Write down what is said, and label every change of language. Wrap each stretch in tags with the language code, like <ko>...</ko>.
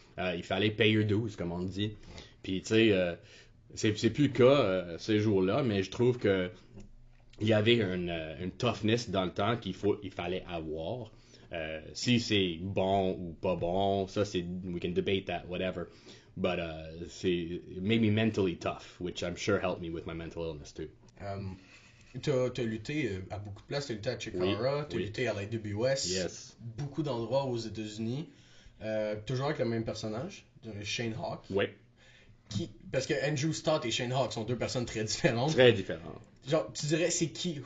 <fr>Il fallait</fr> <en>pay your dues,</en> <fr>comme on dit. Puis, tu sais, c'est plus le cas ces jours-là, mais je trouve que il y avait une toughness dans le temps il fallait avoir. Si c'est bon ou pas bon, ça c'est</fr> <en>we can debate that, whatever. But it made me mentally tough, which I'm sure helped me with my mental illness too.</en> <fr>T'as lutté à beaucoup de places, t'as lutté à Chikara, t'as lutté à la AWS, beaucoup d'endroits aux États-Unis, toujours avec le même personnage, Shane Hawk. Oui. Parce que Andrew Stott et Shane Hawk sont deux personnes très différentes. Très différentes. Genre, tu dirais, c'est qui?</fr>